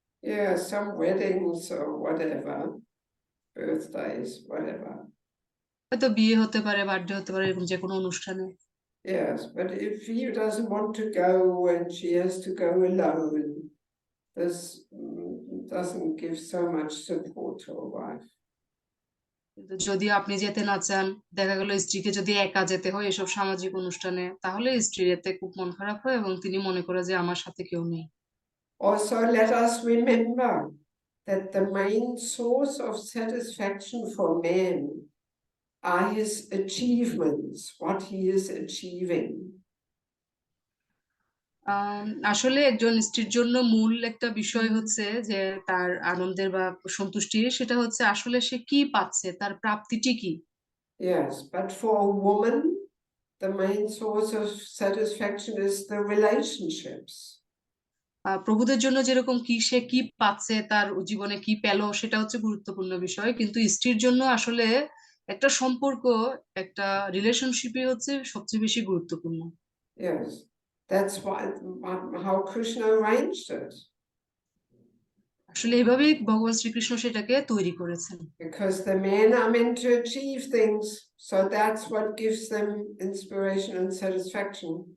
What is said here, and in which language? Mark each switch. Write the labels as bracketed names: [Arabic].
[English] Yeah, some weddings or whatever, birthdays, whatever. [Bangla] হয়তো বিয়ে হতে পারে, বার্থডে হতে পারে, এরকম যে কোনো অনুষ্ঠানে। [English] Yes, but if he doesn't want to go and she has to go alone, this doesn't give so much support to a wife. [Bangla] কিন্তু যদি আপনি যেতে না চান, দেখা গেল স্ত্রীকে যদি একা যেতে হয় এসব সামাজিক অনুষ্ঠানে, তাহলে স্ত্রীর এতে খুব মন খারাপ হয় এবং তিনি মনে করে যে আমার সাথে কেউ নেই। [English] Also, let us remember that the main source of satisfaction for men are his achievements, what he is achieving. [Bangla] আসলে একজন স্ত্রীর জন্য মূল একটা বিষয় হচ্ছে যে তার আনন্দের বা সন্তুষ্টির, সেটা হচ্ছে আসলে সে কি পাচ্ছে, তার প্রাপ্তিটি কি। [English] Yes, but for a woman, the main source of satisfaction is the relationships. [Bangla] প্রভুদের জন্য যেরকম কি সে কি পাচ্ছে, তার জীবনে কি পেলো, সেটা হচ্ছে গুরুত্বপূর্ণ বিষয়, কিন্তু স্ত্রীর জন্য আসলে একটা সম্পর্ক, একটা রিলেশনশিপই হচ্ছে সবচেয়ে বেশি গুরুত্বপূর্ণ। [English] Yes, that's why how Krishna arranged it. [Bangla] আসলে এইভাবেই ভগবান শ্রীকৃষ্ণ সেটাকে তৈরি করেছেন। [English] Because the men are meant to achieve things, so that's what gives them inspiration and satisfaction.